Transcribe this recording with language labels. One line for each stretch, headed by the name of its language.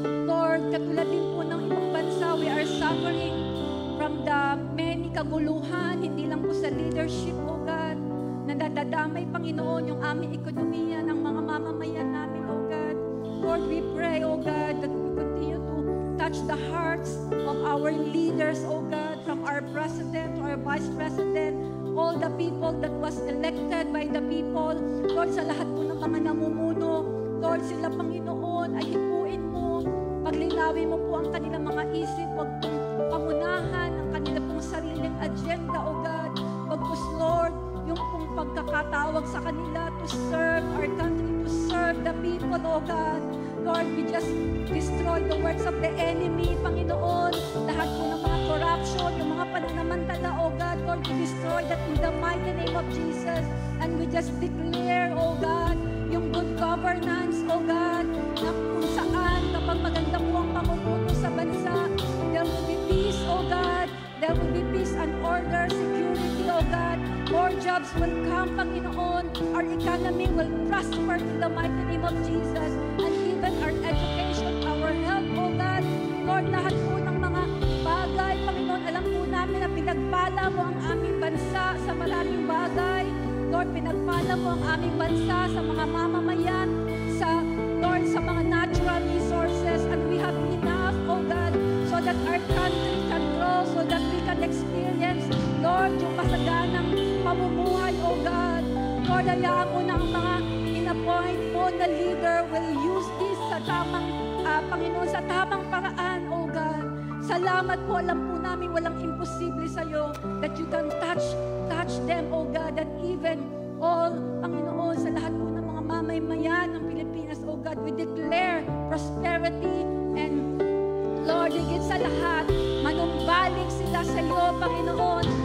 Filipino: Lord, katulad din po ng ibang bansa,
English: we are suffering from the many
Filipino: kaguluhan, hindi lang po sa leadership, O God, na nadadamay, Panginoon, yung aming ekonomiya ng mga mamamayan namin, O God.
English: Lord, we pray, O God, that we continue to touch the hearts of our leaders, O God, from our president to our vice president, all the people that was elected by the people.
Filipino: Lord, sa lahat po ng mga namumuno, Lord, sila, Panginoon, ay hipuin mo, paglinawin mo po ang kanilang mga isip, wag pangunahan ang kanilang pong sariling agenda, O God. Pagpus, Lord, yung pong pagkakatawag sa kanila
English: to serve our country, to serve the people,
Filipino: O God.
English: Lord, we just destroy the works of the enemy, Panginoon.
Filipino: Lahat po ng mga corruption, yung mga pananamantala, O God.
English: Lord, we destroy that in the mighty name of Jesus. And we just declare, O God, yung good governance, O God,
Filipino: na kung saan kapag maganda po ang pamumuno sa bansa,
English: there will be peace, O God. There will be peace and order, security, O God. More jobs will come, Panginoon. Our economy will prosper in the mighty name of Jesus. And even our education, our health, O God.
Filipino: Lord, lahat po ng mga bagay, Panginoon, alam po namin na pinagpala mo ang aming bansa sa maraming bagay. Lord, pinagpala mo ang aming bansa sa mga mamamayan, sa, Lord, sa mga natural resources.
English: And we have enough, O God, so that our country can grow, so that we can experience, Lord,
Filipino: yung masaganang pamumuhay,
English: O God.
Filipino: Lord, hayaan mo na ang mga in-appoint mo na leader
English: will use this
Filipino: sa tamang, Panginoon, sa tamang paraan, O God. Salamat po, alam po namin walang imposible sa iyo,
English: that you can touch them, O God, that even all,
Filipino: Panginoon, sa lahat po ng mga mamamayan ng Pilipinas, O God,
English: we declare prosperity and Lord,
Filipino: higit sa lahat, manumbalik sila sa iyo, Panginoon.